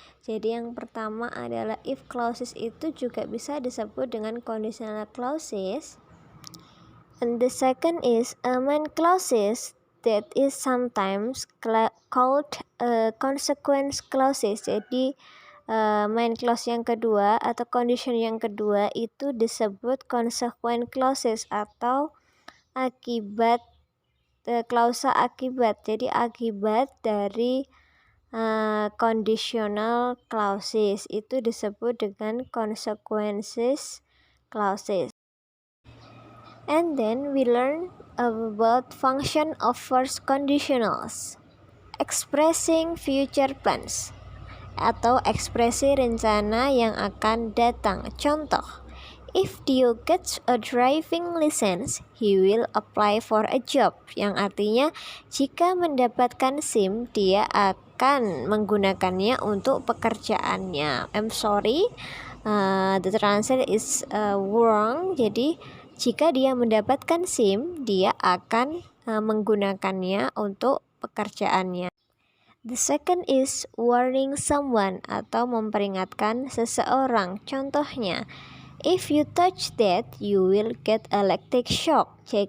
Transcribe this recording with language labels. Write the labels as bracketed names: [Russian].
[Indonesian] Jadi yang pertama adalah if clauses itu juga bisa disebut dengan conditional clauses. [English] And the second is main clauses that is sometimes called consequence clauses. [Indonesian] Jadi main clause yang kedua atau condition yang kedua itu disebut consequence clauses atau akibat klausa akibat. Jadi akibat dari conditional clauses itu disebut dengan consequences clauses. [English] And then we learn about function of first conditionals, expressing future plans [Indonesian] atau ekspresi rencana yang akan datang. Contoh, [English] if Dio gets a driving license, he will apply for a job. [Indonesian] Yang artinya jika mendapatkan SIM, dia akan menggunakannya untuk pekerjaannya. [English] I'm sorry, the translation is wrong. [Indonesian] Jadi jika dia mendapatkan SIM, dia akan menggunakannya untuk pekerjaannya. [English] The second is warning someone [Indonesian] atau memperingatkan seseorang. Contohnya, [English] if you touch that, you will get electric shock.